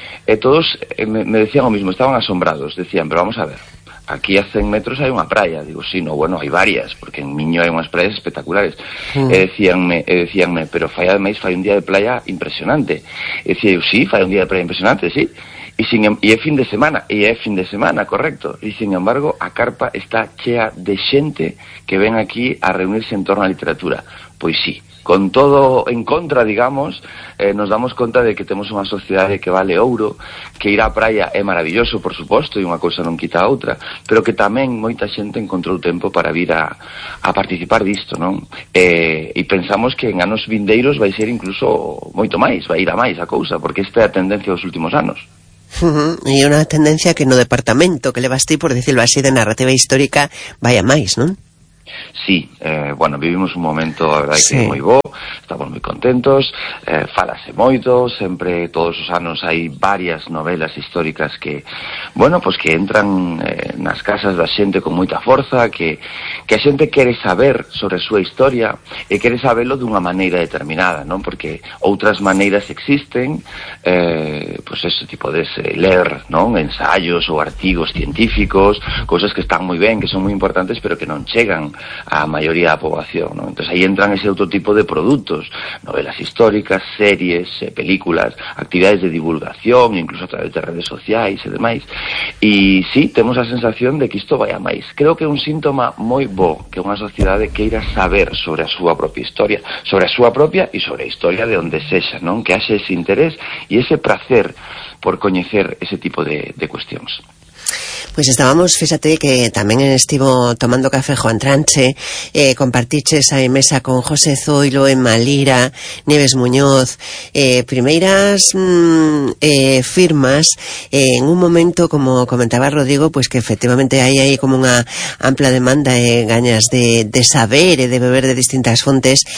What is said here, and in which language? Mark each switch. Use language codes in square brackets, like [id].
[gl] E todos me decían o mismo, estaban asombrados. Decían, pero vamos a ver, aquí a 100 metros hai unha praia. Digo, sí, no, bueno, hai varias, porque en Miño hai unhas praias espectaculares. Sí. E decíanme, pero fai ademais, fai un día de playa impresionante. E decía eu, sí, fai un día de playa impresionante, sí. E é fin de semana, correcto. E sin embargo, a carpa está chea de xente que ven aquí a reunirse en torno á literatura. Pois sí. Con todo en contra, digamos, nos damos conta de que temos unha sociedade que vale ouro, que ir á praia é maravilloso, por suposto, e unha cousa non quita a outra, pero que tamén moita xente encontrou tempo para vir a participar disto, non? E pensamos que en anos vindeiros vai ser incluso moito máis, vai ir a máis a cousa, porque esta é a tendencia dos últimos anos. [es] Y una tendencia que no departamento, que le basté, por decirlo así, de narrativa histórica, vaya máis, ¿no? [gl] Sí, bueno, vivimos un momento, la verdad, que moi bo, estamos moi contentos, falase moito, sempre, todos os anos, hai varias novelas históricas que, bueno, pues que entran nas casas da xente con moita forza, que a xente quere saber sobre a súa historia e quere saberlo dunha maneira determinada, ¿no? Porque outras maneiras existen, pues eso, tipo de ler, ¿no? Ensayos ou artigos científicos, cosas que están moi ben, que son moi importantes, pero que non chegan a maioría da poboación, ¿no? Entón, aí entran ese outro tipo de produtos, novelas históricas, series, películas, actividades de divulgación, incluso a través de redes sociais e demais. E sí, temos a sensación de que isto vai a máis. Creo que é un síntoma moi bo que unha sociedade queira saber sobre a súa propia historia, sobre a súa propia e sobre a historia de onde sexa, ¿no? Que haxe ese interés e ese prazer por coñecer ese tipo de cuestións. [es] Pues estábamos, fíjate que también estivo tomando café Juan Tranche, compartiche esa mesa con José Zoilo, Emma Lira, Nieves Muñoz, primeras firmas en un momento, como comentaba Rodrigo, pues que efectivamente hay ahí como una amplia demanda y ganas de saber y de beber de distintas fuentes.